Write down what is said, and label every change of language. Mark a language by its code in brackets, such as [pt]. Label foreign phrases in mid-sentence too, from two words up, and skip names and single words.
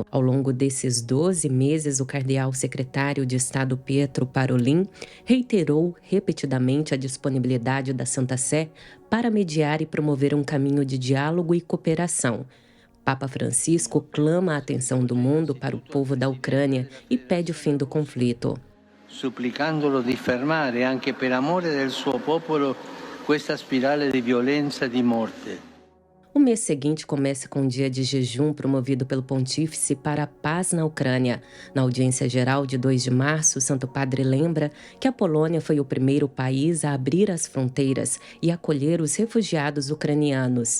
[pt] Ao longo desses 12 meses, o cardeal secretário de Estado Pietro Parolin reiterou repetidamente a disponibilidade da Santa Sé para mediar e promover um caminho de diálogo e cooperação. Papa Francisco clama a atenção do mundo para o povo da Ucrânia e pede o fim do conflito. [it] Supplicandolo di fermare anche per amore del suo popolo questa spirale di violenza e di morte. [pt] O mês seguinte começa com um dia de jejum promovido pelo Pontífice para a paz na Ucrânia. Na audiência geral de 2 de março, o Santo Padre lembra que a Polônia foi o primeiro país a abrir as fronteiras e acolher os refugiados ucranianos.